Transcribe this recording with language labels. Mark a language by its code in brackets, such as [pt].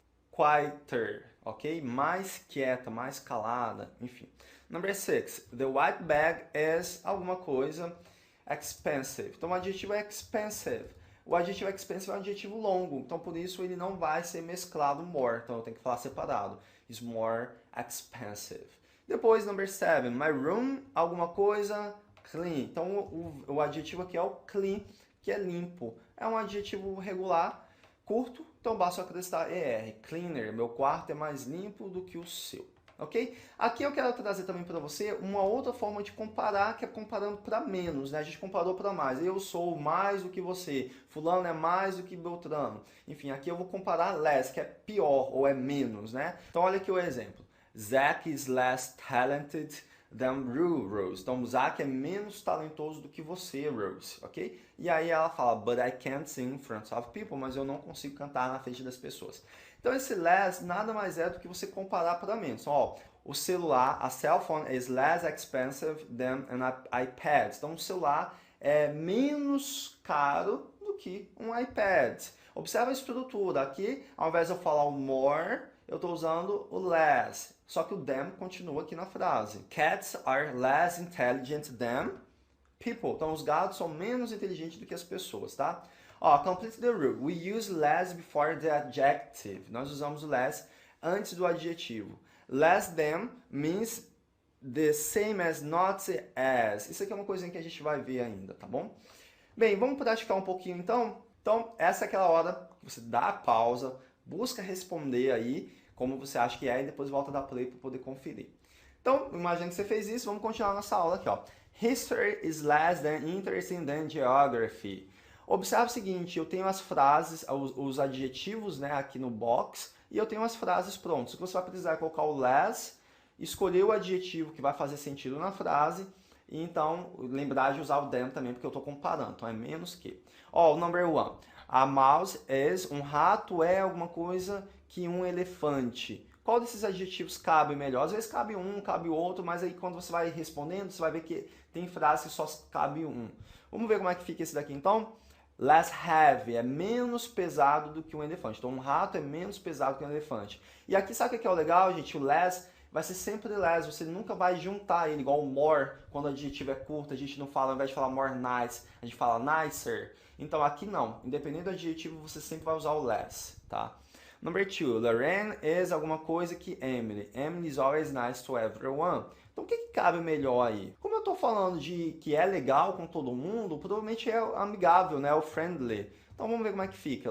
[pt] Quieter, ok? Mais quieta, mais calada, enfim. [en] Number 6, the white bag is [pt] alguma coisa [en] expensive. [pt] Então, o adjetivo é expensive. O adjetivo expensive é um adjetivo longo, então por isso ele não vai ser mesclado more. Então, eu tenho que falar separado. [en] Is more expensive. [pt] Depois, [en] number 7, my room, [pt] alguma coisa [en] clean. [pt] Então, o adjetivo aqui é o clean, que é limpo. É um adjetivo regular, curto, então basta acrescentar ER. Cleaner, meu quarto é mais limpo do que o seu. Ok? Aqui eu quero trazer também para você uma outra forma de comparar, que é comparando para menos, né? A gente comparou para mais. Eu sou mais do que você. Fulano é mais do que Beltrano. Enfim, aqui eu vou comparar less, que é pior ou é menos, né? Então olha aqui o exemplo. [en] Zach is less talented than Rose. [pt] Então, Zach é menos talentoso do que você, Rose, ok? E aí ela fala, [en] but I can't sing in front of people, [pt] mas eu não consigo cantar na frente das pessoas. Então, esse less nada mais é do que você comparar para menos. Então, ó, o celular, [en] a cell phone is less expensive than an iPad. [pt] Então, o celular é menos caro do que um iPad. Observa a estrutura. Aqui, ao invés de eu falar o more, eu estou usando o less. Só que o than continua aqui na frase. [en] Cats are less intelligent than people. [pt] Então, os gatos são menos inteligentes do que as pessoas, tá? [en] Ó, complete the rule. We use less before the adjective. [pt] Nós usamos o less antes do adjetivo. [en] Less than means the same as, not as. [pt] Isso aqui é uma coisinha que a gente vai ver ainda, tá bom? Bem, vamos praticar um pouquinho então? Então, essa é aquela hora que você dá a pausa, busca responder aí como você acha que é e depois volta a dar play para poder conferir. Então, imagina que você fez isso, vamos continuar nossa aula aqui, ó. [en] History is less than interesting than geography. [pt] Observe o seguinte, eu tenho as frases, os adjetivos, né, aqui no box, e eu tenho as frases prontas. Você vai precisar colocar o less, escolher o adjetivo que vai fazer sentido na frase, e então lembrar de usar o than também, porque eu estou comparando, então é menos que. Ó, o number 1. [en] A mouse is, [pt] um rato é alguma coisa que um elefante. Qual desses adjetivos cabe melhor? Às vezes cabe um, cabe outro, mas aí quando você vai respondendo, você vai ver que tem frases que só cabe um. Vamos ver como é que fica esse daqui então? Less heavy, é menos pesado do que um elefante. Então um rato é menos pesado que um elefante. E aqui sabe o que é o legal, gente? O less vai ser sempre less, você nunca vai juntar ele, igual o more, quando o adjetivo é curto, a gente não fala, ao invés de falar more nice, a gente fala nicer. Então aqui não, independente do adjetivo, você sempre vai usar o less, tá? [en] Number 2, Lorraine is [pt] alguma coisa que [en] Emily. Emily is always nice to everyone. [pt] Então o que cabe melhor aí? Como eu estou falando de que é legal com todo mundo, provavelmente é amigável, né? O friendly. Então vamos ver como é que fica.